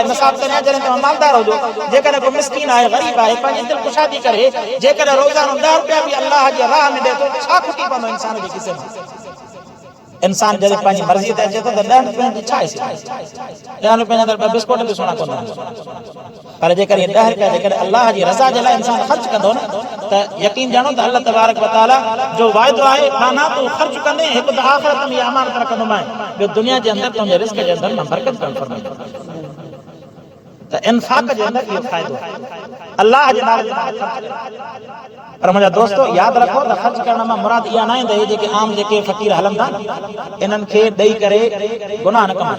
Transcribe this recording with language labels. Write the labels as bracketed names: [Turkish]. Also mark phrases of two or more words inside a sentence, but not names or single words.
[Sindhi] नसाब तॾहिं जॾहिं तव्हां मालदार हुजो। जेकॾहिं को मिस्कीन आहे ग़रीब आहे पंहिंजी दिलि कुशादी करे जेकॾहिं रोज़ानो 10 रुपया बि अल्लाह जे राह में ॾिए थो छा खुटी पवंदो इंसान जे किसे में। इंसान जॾहिं पंहिंजी मर्ज़ी ते अचे थो त 10 रुपयनि जी छा हिसे 10 रुपयनि जा त बिस्कुट बि सुहिणा कोन आहिनि। पर जेकर 10 रुपया जेकॾहिं अल्लाह जी रज़ा जे लाइ इंसान ख़र्च कंदो न त यकीन ॼाणो त अल्लाह [Arabic] تبارك وتعالى [Sindhi] जो वाइदो आहे माना तूं ख़र्च कंदे हिकु त आख़िरत में अमानत रखंदोमांइ ॿियो दुनिया जे अंदरि तुंहिंजे रिस्क जे अंदरि मां बरकत करणु फरमाईंदो। त इन्फाक़ जे अंदरि इहो फ़ाइदो आहे अल्लाह जे नाले ते ख़र्च करणु। पर मुंहिंजा दोस्तो यादि रखो त ख़र्च करण मां मुराद इहा न आहे त हे जेके आम जेके फ़क़ीर हलनि था इन्हनि खे ॾेई करे गुनाह न कमाए।